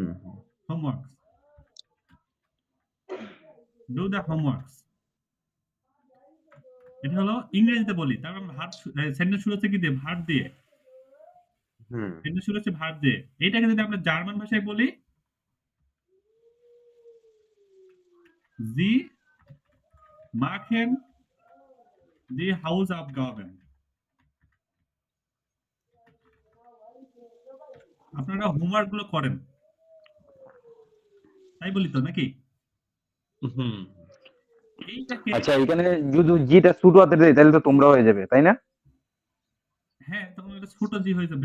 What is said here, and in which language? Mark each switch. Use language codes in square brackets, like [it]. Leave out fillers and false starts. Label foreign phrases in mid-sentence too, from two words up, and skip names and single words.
[bn] হোমওয়ার্ক, [en] do the homework, [bn] এটা হলো ইংরেজিতে বলি। তারপর ভার্ব, সেন্টেন্স শুরু হচ্ছে কি দিয়ে, ভার্ব দিয়ে। হুম। সেন্টেন্স শুরু হচ্ছে ভার্ব দিয়ে। এইটাকে যদি আমরা জার্মান ভাষায় বলি, [de] Sie machen die Hausaufgaben. [bn] আপনারা হোমওয়ার্ক গুলো করেন, তাই বলি তো নাকি? হুম। এইটাকে, আচ্ছা এখানে যদি জিটা ছোট হাতে দেয় তাহলে তো তোমরা হয়ে যাবে, তাই না? হ্যাঁ তখন এটা ছোট জি হয়ে যাবে।